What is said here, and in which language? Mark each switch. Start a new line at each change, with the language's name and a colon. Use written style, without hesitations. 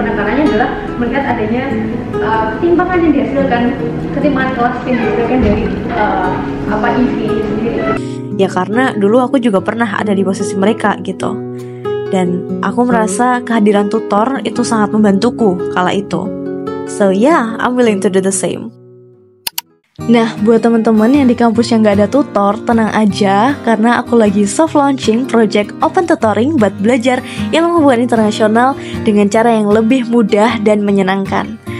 Indonesian: Penekanannya adalah melihat adanya ketimpangan yang dihasilkan, ketimpangan kelas yang dihasilkan dari EV sendiri. Ya karena dulu aku juga pernah ada di posisi mereka gitu. Dan aku merasa kehadiran tutor itu sangat membantuku kala itu.
English: So yeah, I'm willing to do the same.
Indonesian: Nah, buat teman-teman yang di kampus yang gak ada tutor, tenang aja karena aku lagi soft launching project Open Tutoring buat belajar ilmu hubungan internasional dengan cara yang lebih mudah dan menyenangkan.